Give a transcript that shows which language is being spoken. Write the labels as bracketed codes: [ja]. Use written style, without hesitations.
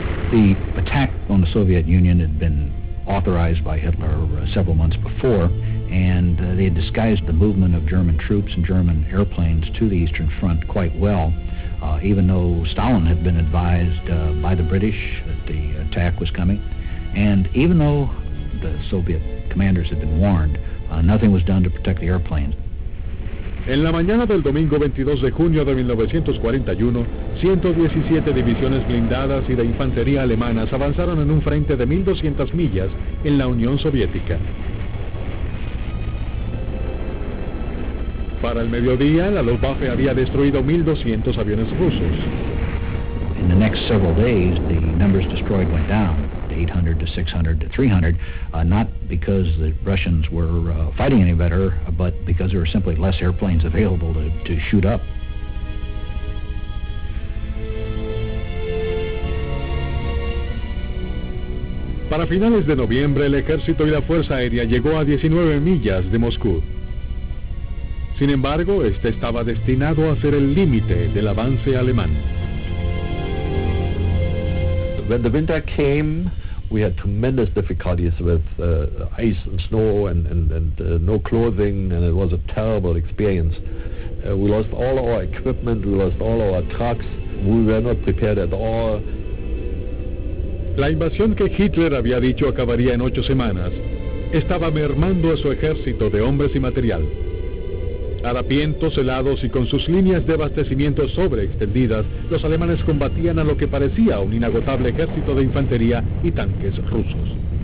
[en] The attack on the Soviet Union had been authorized by Hitler several months before, and they had disguised the movement of German troops and German airplanes to the Eastern Front quite well, even though Stalin had been advised by the British that the attack was coming, and even though the Soviet commanders had been warned, nothing was done to protect the airplanes. [es] En la mañana del domingo 22 de junio de 1941, 117 divisiones blindadas y de infantería alemanas avanzaron en un frente de 1.200 millas en la Unión Soviética. Para el mediodía, la Luftwaffe había destruido 1.200 aviones rusos. [en] In the next several days, the numbers destroyed went down, to 800 to 600 to 300, not because the Russians were fighting any better, but because there were simply less airplanes available to shoot up. [es] Para finales de noviembre, el ejército y la fuerza aérea llegó a 19 millas de Moscú. Sin embargo, este estaba destinado a ser el límite del avance alemán. [en] When the winter came, we had tremendous difficulties with ice and snow and no clothing, and it was a terrible experience. We lost all our equipment, we lost all our trucks, we were not prepared at all. [es] La invasión que Hitler había dicho acabaría en 8 semanas estaba mermando a su ejército de hombres y material. Harapientos, helados y con sus líneas de abastecimiento sobreextendidas, los alemanes combatían a lo que parecía un inagotable ejército de infantería y tanques rusos.